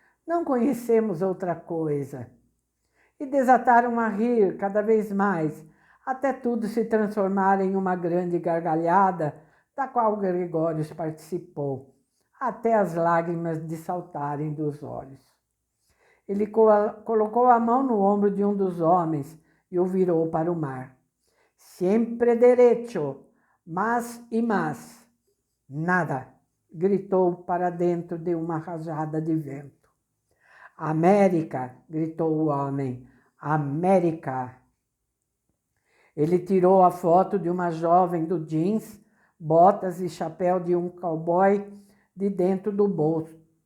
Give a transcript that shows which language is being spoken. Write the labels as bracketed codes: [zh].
[pt] Não conhecemos outra coisa. E desataram a rir cada vez mais, até tudo se transformar em uma grande gargalhada, da qual Gregório participou, até as lágrimas de saltarem dos olhos. Ele colocou a mão no ombro de um dos homens e o virou para o mar. [es] Siempre derecho, más y más. [pt] Nada, gritou para dentro de uma rajada de vento. América, gritou o homem, América. Ele tirou a foto de uma jovem do jeans, botas e chapéu de um cowboy de dentro do bolso.